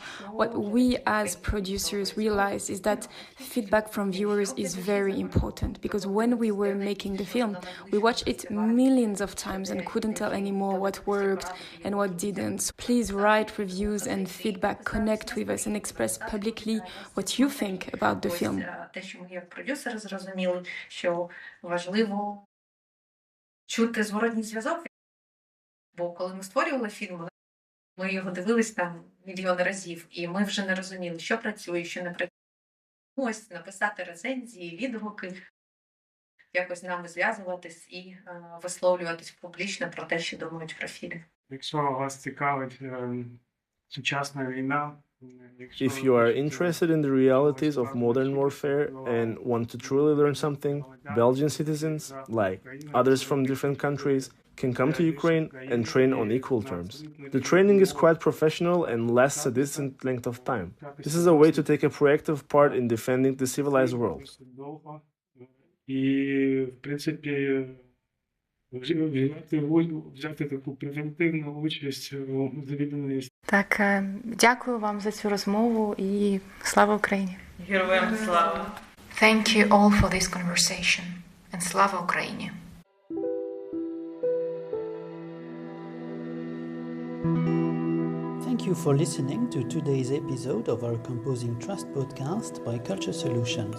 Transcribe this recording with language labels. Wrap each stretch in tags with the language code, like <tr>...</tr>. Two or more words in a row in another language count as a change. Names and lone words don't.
<en>What we as producers realize is that feedback from viewers is very important, because when we were making the film, we watched it millions of times and couldn't tell anymore what worked and what didn't. Please write reviews and feedback, connect with us and express publicly what you think about the film.</en> <uk>Те, що ми як продюсери зрозуміли, що важливо чути зворотній зв'язок. Бо коли ми створювали фільм, ми його дивились там мільйони разів, і ми вже не розуміли, що працює, що не працює. Ось написати рецензії, відгуки, якось нам зв'язуватись і висловлюватись публічно про те, що думають про фільм. Якщо вас цікавить сучасна війна,</uk> <en>If you are interested in the realities of modern warfare and want to truly learn something, Belgian citizens, like others from different countries, can come to Ukraine and train on equal terms. The training is quite professional and lasts a decent length of time. This is a way to take a proactive part in defending the civilized world.</en> <uk>І, в принципі, взяти таку превентивну участь у завідуванні. Так, дякую вам за цю розмову і слава Україні! Героям слава!</uk> <en>Thank you all for this conversation, and</en> <uk>слава Україні!</uk> <en>Thank you for listening to today's episode of our Composing Trust podcast by Culture Solutions.</en>